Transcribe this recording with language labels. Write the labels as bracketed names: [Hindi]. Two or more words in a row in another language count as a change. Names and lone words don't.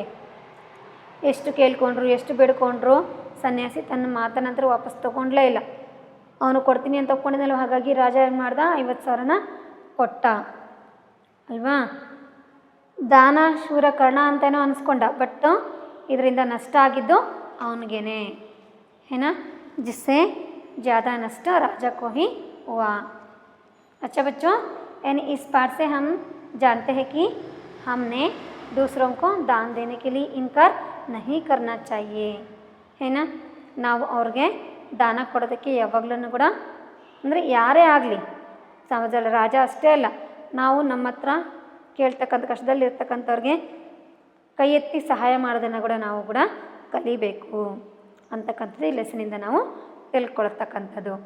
[Kannada] ಎಷ್ಟು ಕೇಳ್ಕೊಂಡ್ರು ಎಷ್ಟು ಬೇಡ್ಕೊಂಡ್ರು ಸನ್ಯಾಸಿ ತನ್ನ ಮಾತನಂತರ ವಾಪಸ್ ತೊಗೊಂಡ್ಲೇ ಇಲ್ಲ. ಅವನು ಕೊಡ್ತೀನಿ ಅಂತ ಒಪ್ಕೊಂಡಿದ್ದಲ್ಲ, ಹಾಗಾಗಿ ರಾಜ ಏನು ಮಾಡ್ದ, 50,000ನ ಕೊಟ್ಟ ಅಲ್ವಾ. ದಾನ ಶೂರ ಕರ್ಣ ಅಂತೇನೋ ಅನಿಸ್ಕೊಂಡ, ಬಟ್ ಇದರಿಂದ ನಷ್ಟ ಆಗಿದ್ದು ಅವನಿಗೇನೆ ಏನಾ, [Hindi] जिससे ज़्यादा नष्ट राजा को ही हुआ. अच्छा बच्चों, यानी इस पाठ से हम जानते हैं कि हमने दूसरों को दान देने के लिए इनकार नहीं करना चाहिए है ना. [Kannada] ನಾವು ಅವ್ರಿಗೆ ದಾನ ಕೊಡೋದಕ್ಕೆ ಯಾವಾಗಲೂ ಕೂಡ, ಅಂದರೆ ಯಾರೇ ಆಗಲಿ ಸಮಾಜದಲ್ಲಿ ರಾಜ ಅಷ್ಟೇ ಅಲ್ಲ, ನಾವು ನಮ್ಮ ಹತ್ರ ಕೇಳ್ತಕ್ಕಂಥ ಕಷ್ಟದಲ್ಲಿರ್ತಕ್ಕಂಥವ್ರಿಗೆ ಕೈ ಎತ್ತಿ ಸಹಾಯ ಮಾಡೋದನ್ನು ಕೂಡ ನಾವು ಕೂಡ ಕಲಿಬೇಕು ಅಂತಕ್ಕಂಥದ್ದು ಈ ಲೆಸನಿಂದ ನಾವು ತಿಳ್ಕೊಳ್ತಕ್ಕಂಥದ್ದು.